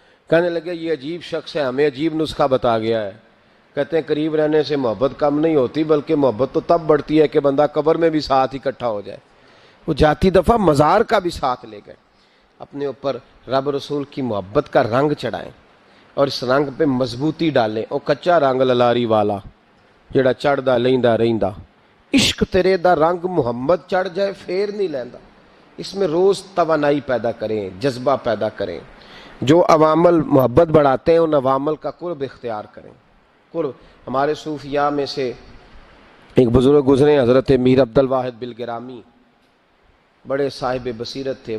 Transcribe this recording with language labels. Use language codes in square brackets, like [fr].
[ur] کہنے لگے یہ عجیب شخص ہے, ہمیں عجیب نسخہ بتا گیا ہے. کہتے ہیں قریب رہنے سے محبت کم نہیں ہوتی, بلکہ محبت تو تب بڑھتی ہے کہ بندہ قبر میں بھی ساتھ اکٹھا ہو جائے. وہ جاتی دفعہ مزار کا بھی ساتھ لے گئے. اپنے اوپر رب رسول کی محبت کا رنگ چڑھائیں اور اس رنگ پہ مضبوطی ڈالیں. [pa] او کچا رنگ للاری والا جڑا چڑھدا لیندا رہندا, عشق تیرے دا رنگ محمد چڑھ جائے پھر نہیں لیندا. [ur] اس میں روز توانائی پیدا کریں, جذبہ پیدا کریں. جو عوامل محبت بڑھاتے ہیں ان عوامل کا قرب اختیار کریں. قرب. ہمارے صوفیاء میں سے ایک بزرگ گزرے حضرت میر عبد الواحد بالگرامی, بڑے صاحب بصیرت تھے.